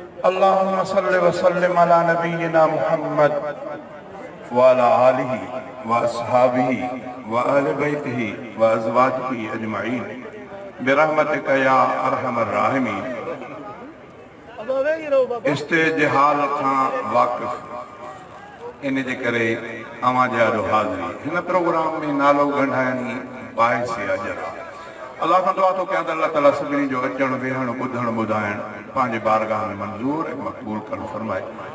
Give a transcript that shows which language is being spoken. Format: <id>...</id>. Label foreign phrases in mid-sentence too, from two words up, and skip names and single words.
<ar>اللهم صل وسلم على نبينا محمد وعلى آله وأصحابه وأهل بيته وأزواجه أجمعين برحمتك يا أرحم الراحمين.</ar> <sd>اسٽيج جي حال کان واقف، ان جي ڪري اوهان جي آڏو حاضري. هن پروگرام ۾ نالو ڳنڍائڻ باعث اجر آهي. الله کان دعا ٿو ڪيان ته الله تعاليٰ سڀني جو اچڻ، ويهڻ، ٻڌڻ، ٻڌائڻ پنهنجي بارگاهه ۾ منظور ۽ مقبول ڪرڻ فرمائي.</sd>